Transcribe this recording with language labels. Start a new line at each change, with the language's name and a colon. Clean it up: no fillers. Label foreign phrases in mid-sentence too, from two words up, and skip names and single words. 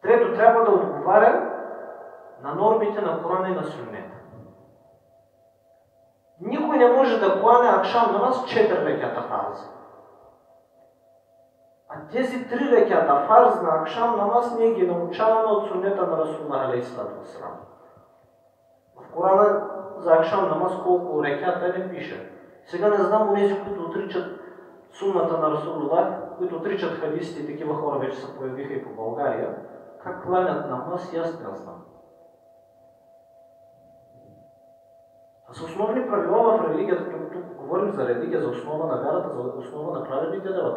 Bulgarian: той трябва да отговаря на нормите на Корана и на Суннета. Никой не може да клане акшам намаз 4 реката фарз. А тези 3 реката фарз на акшам намаз ние ги научаваме от Суннета на Расулуллах
Arabic: عليه الصلاة والسلام.
Bulgarian: В Корана за акшам намаз колко реката не пише. Сега не знам онези, които отричат сунната на Расулуллах, които отричат хадисите, такива хора вече се появиха и по България, как кланят намаз и аз не знам. А с основни правила в религията, тук говорим за религия, за основа на вярата, за основа на праведните дела.